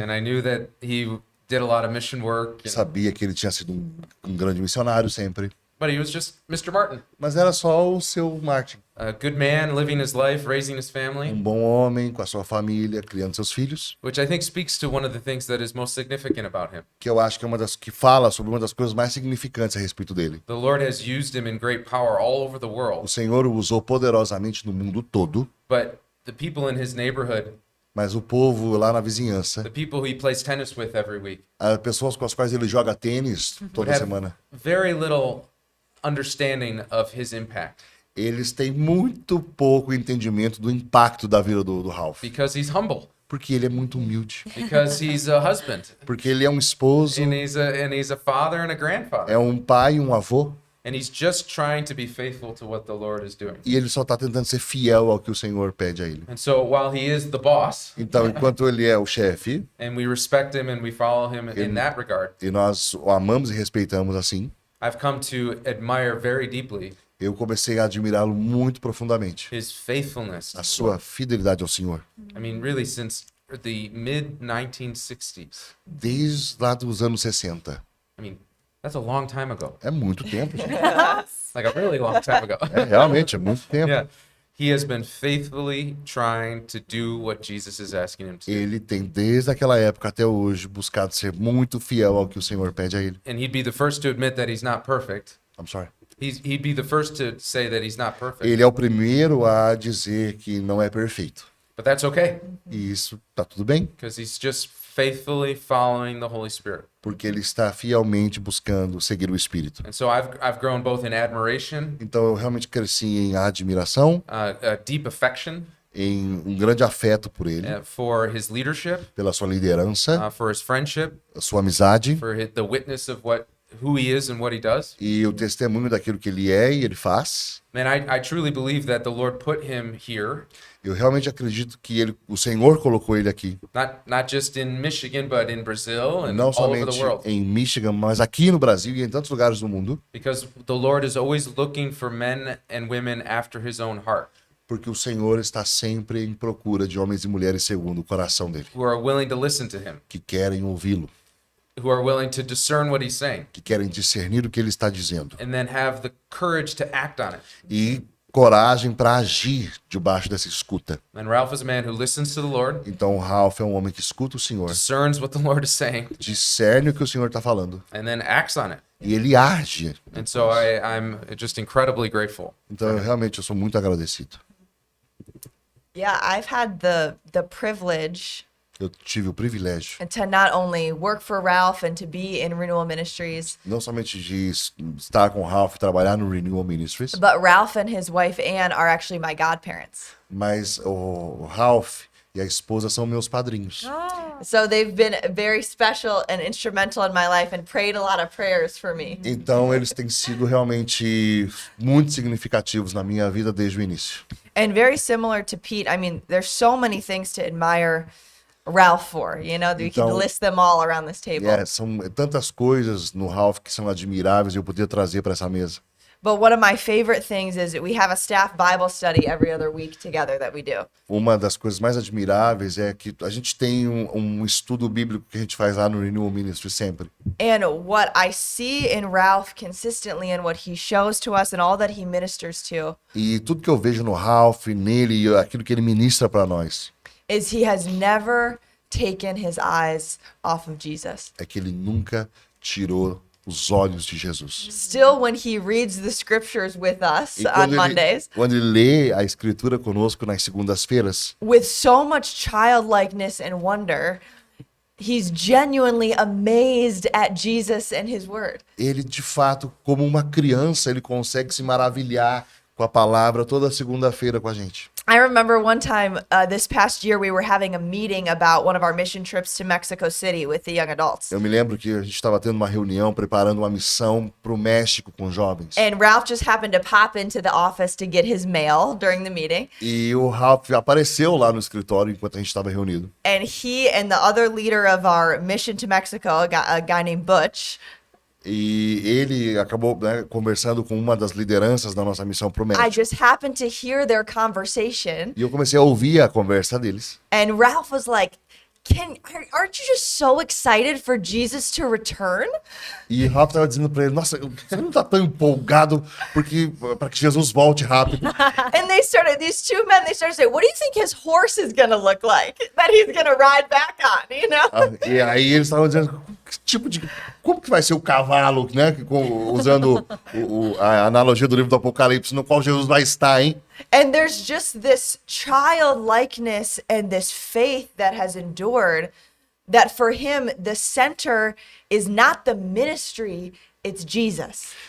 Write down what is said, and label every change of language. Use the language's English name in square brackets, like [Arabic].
[English] I knew that he did a lot of mission work. [Portuguese] Sabia que ele tinha sido um grande missionário sempre, [English] But he was just Mr. Martin, [Portuguese] mas era só o seu Martin. [English] a good man living his life, raising his family, [Portuguese] Um bom homem com a sua família, criando seus filhos, [English] which I think speaks to one of the things that is most significant about him. [Portuguese] que eu acho que é uma das que fala sobre uma das coisas mais significantes a respeito dele. [English] The Lord has used him in great power all over the [Portuguese] O [English] world, [Portuguese] Senhor o usou poderosamente no mundo todo, [English] but the people in his neighborhood, [Portuguese] mas o povo lá na vizinhança, [English] the people he plays tennis with every week, [Portuguese] as pessoas com as quais ele joga tênis toda [English] have [Portuguese] semana, [English] very little understanding of his impact [Portuguese] eles têm muito pouco entendimento do impacto da vida do Ralph. [English] because he's humble, [Portuguese] Porque ele é muito humilde. [English] because he's a husband, [Portuguese] Porque ele é um esposo, [English] and he's a father and a grandfather, [Portuguese] é um pai, um avô. [English] and he's just trying to be faithful to what the Lord is doing. [Portuguese] E ele só está tentando ser fiel ao que o Senhor pede a ele. [English] And so while he is the boss, [Portuguese] Então, enquanto ele é o chefe, [English] and we respect him and we follow him in that regard, [Portuguese] e nós o amamos e respeitamos assim, [English] I've come to admire very deeply [Portuguese] eu comecei a admirá-lo muito profundamente. [English] his faithfulness. [Portuguese] A sua fidelidade ao Senhor. [English] I mean, really, since the mid 1960s. [Portuguese] Desde lá dos anos 60. [English] I mean, that's a long time ago. [Portuguese] É muito tempo, gente. [English] Like a really long time ago. [Portuguese] É, realmente, é muito tempo. [English] Yeah. He has been faithfully trying to do what Jesus is asking him to do. [Portuguese] Ele tem, desde aquela época até hoje, buscado ser muito fiel ao que o Senhor pede a ele. [English] And he'd be the first to admit that he's not perfect. I'm sorry. He'd be the first to say that he's not perfect. [Portuguese] Ele é o primeiro a dizer que não é perfeito. [English] But that's okay, [Portuguese] E isso tá tudo bem, [English] because he's just faithfully following the Holy Spirit. [Portuguese] porque ele está fielmente buscando seguir o Espírito. [English] And so I've grown both in admiration, [Portuguese] Então eu realmente cresci em admiração, [English] a deep affection [Portuguese] em um grande afeto por ele, [English] for his leadership, [Portuguese] pela sua liderança, [English] for his friendship, [Portuguese] a sua amizade [English] for the witness of who he is and what he does. [Portuguese] e o testemunho daquilo que ele é e ele faz. [English] Man, I truly believe that the Lord put him here, [Portuguese] Eu realmente acredito que o Senhor colocou ele aqui, [English] not just in Michigan, but in Brazil and [Portuguese] não [English] all over [Portuguese] somente [English] the world. [Portuguese] em Michigan, mas aqui no Brasil e em tantos lugares do mundo, [English] Because the Lord is always looking for men and women after his own heart, [Portuguese] porque o Senhor está sempre em procura de homens e mulheres segundo o coração dele, [English] who are willing to listen to him, [Portuguese] que querem ouvi-lo, [English] who are willing to discern what he's saying, [Portuguese] que querem discernir o que ele está dizendo [English] and then have the courage to act on it. [Portuguese] e coragem para agir debaixo dessa escuta. [English] And Ralph is a man who listens to the Lord, [Portuguese] Então, o Ralph é um homem que escuta o Senhor, [English] discerns what the Lord is saying, [Portuguese] discerne o que o Senhor está falando [English] and then acts on it. [Portuguese] e ele age. [English] And so I'm just incredibly grateful. [Portuguese] Então, eu sou muito agradecido. [English] Yeah, I've had the privilege [Portuguese] Eu tive o privilégio [English] to not only work for Ralph and to be in Renewal Ministries, [Portuguese] não somente de estar com o Ralph e trabalhar no Renewal Ministries, [English] but Ralph and his wife Ann are actually my godparents. [Portuguese] mas o Ralph e a esposa são meus padrinhos. [English] So they've been very special and instrumental in my life and prayed a lot of prayers for me. [Portuguese] Então, eles têm sido realmente muito significativos na minha vida desde o início. [English] And very similar to Pete, I mean, there's so many things to admire Ralph for, you know, we could [Portuguese] Então- [English] list them all around this table. [Portuguese] São tantas coisas no Ralph que são admiráveis e eu podia trazer para essa mesa. [English] But one of my favorite things is that we have a staff Bible study every other week together that we do. [Portuguese] Uma das coisas mais admiráveis é que a gente tem um estudo bíblico que a gente faz lá no Renewal Ministry sempre. [English] And what I see in Ralph consistently and what he shows to us and all that he ministers to [Portuguese] E tudo que eu vejo no Ralph, nele e aquilo que ele ministra para nós, [English] is he has never taken his eyes off of Jesus. [Portuguese] é que ele nunca tirou os olhos de Jesus. [English] Still, when he reads the scriptures with us [Portuguese] E [English] on Mondays, [Portuguese] quando ele lê a escritura conosco nas segundas-feiras, [English] with so much childlikeness and wonder, he's genuinely amazed at Jesus and his word. [Portuguese] ele de fato, como uma criança, ele consegue se maravilhar com a palavra toda segunda-feira com a gente. [English] I remember one time this past year we were having a meeting about one of our mission trips to Mexico City with the young adults. [Portuguese] Eu me lembro que a gente estava tendo uma reunião, preparando uma missão para o México com jovens. [English] And Ralph just happened to pop into the office to get his mail during the meeting. [Portuguese] E o Ralph apareceu lá no escritório enquanto a gente estava reunido. [English] And he and the other leader of our mission to Mexico, a guy named Butch, [Portuguese] E ele acabou, né, conversando com uma das lideranças da nossa missão para o [English] I [Portuguese] México. [English] just happened to hear their conversation. [Portuguese] E eu comecei a ouvir a conversa deles. [English] And Ralph was like, aren't you just so excited for Jesus to return? [Portuguese] E o Ralph estava dizendo para ele, nossa, você não está tão empolgado para que Jesus volte rápido. [English] And these two men, they started saying, what do you think his horse is going to look like that he's going to ride back on, you know? [Portuguese] E aí eles estavam dizendo, como que vai ser o cavalo, né? Usando a analogia do livro do Apocalipse, no qual Jesus vai estar, hein? [English] And there's just this childlikeness and this faith that has endured that for him, the center is not the ministry, it's Jesus.